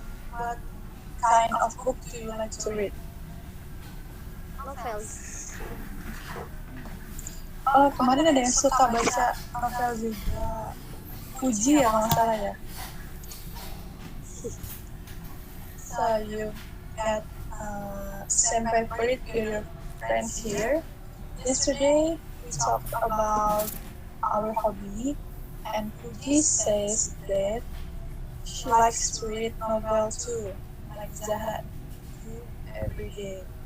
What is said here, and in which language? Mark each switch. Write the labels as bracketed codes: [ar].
[en] what kind of book do you like to read? novels. [id] Oh, kemarin ada yang suka baca novel juga. Puji ya, kalau nggak salah ya. [en] So you got same favorite with your friends here. Yesterday we talked about our hobby, and Puji says that she likes to read novel too, like Zahra do every day.